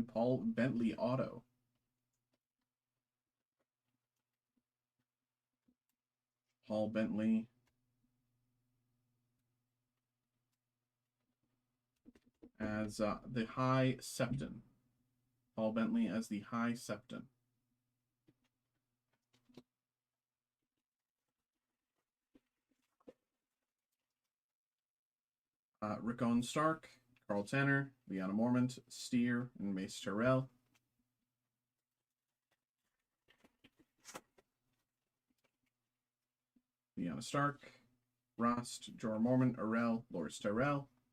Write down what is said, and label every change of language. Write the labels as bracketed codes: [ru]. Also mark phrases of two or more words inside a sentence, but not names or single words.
[en] Paul Bentley auto. Paul Bentley. As the High Septon. Paul Bentley as the High Septon. Rickon Stark, Carl Tanner, Lyanna Mormont, Steer, and Mace Tyrell. Lyanna Stark, Rost, Jorah Mormont, Arel, Loras Tyrell.